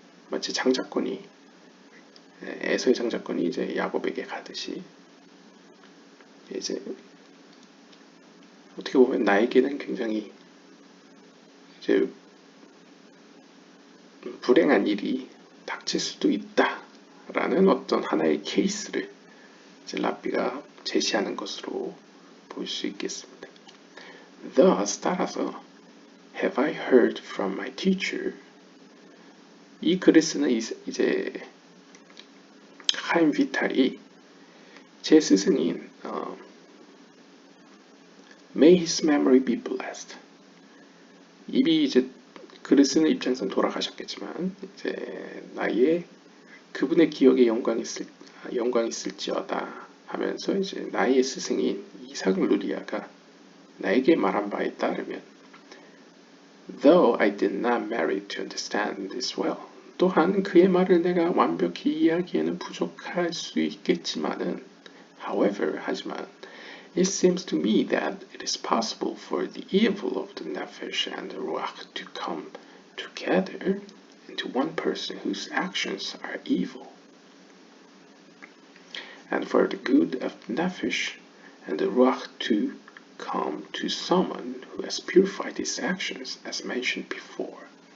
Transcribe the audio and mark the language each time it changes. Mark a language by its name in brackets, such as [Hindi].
[Korean] 마치 장자권이 에서의 장자권이 이제 야곱에게 가듯이 이제 어떻게 보면 나에게는 굉장히 이제 불행한 일이 닥칠 수도 있다라는 어떤 하나의 케이스를 이제 라비가 제시하는 것으로 볼 수 있겠습니다. [English] Thus, [Korean] 따라서 [English] have I heard from my teacher. [Korean] 이 글을 쓰는 이제 하임 비탈이 제 스승인 [English] May his memory be blessed. [Korean] 이미 이제 글을 쓰는 입장에서는 돌아가셨겠지만 이제 나의 그분의 기억에 영광 있을지어다 하면서 이제 나의 스승인 이삭 루리아가 나에게 말한 바에 따르면 [English] Though I did not merit to understand this well. [Korean] 또한 그의 말을 내가 완벽히 이해하기에는 부족할 수 있겠지만은 [English] However, [Korean] 하지만 [English] It seems to me that it is possible for the evil of the Nefesh and the Ruach to come together into one person whose actions are evil, and for the good of the Nefesh and the Ruach to come to someone who has purified his actions, as mentioned before.